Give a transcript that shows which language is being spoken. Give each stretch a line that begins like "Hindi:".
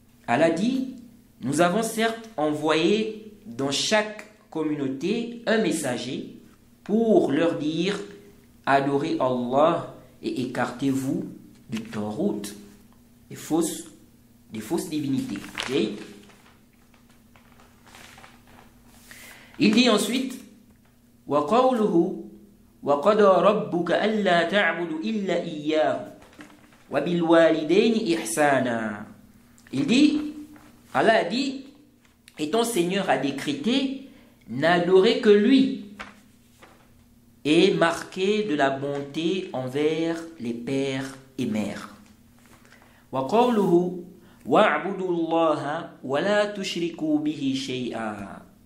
French: Allah dit, nous avons certes envoyé dans chaque communauté un messager pour leur dire, adorez Allah et écartez-vous du Tarout, des fausses divinités. Okay? Il dit ensuite,
Arabic: وَقَوْلُهُ وَقَضَى رَبُّكَ أَلَّا تَعْبُدُوا إِلَّا إِيَّاهُ وَبِالْوَالِدَيْنِ إِحْسَانًا.
French: Il dit, Allah a dit, et ton Seigneur a décrété, n'adorer que lui et marquer de la bonté envers les pères et mères.
Arabic: وَقَوْلُهُ وَاعْبُدُوا اللَّهَ وَلَا تُشْرِكُوا بِهِ شَيْئًا.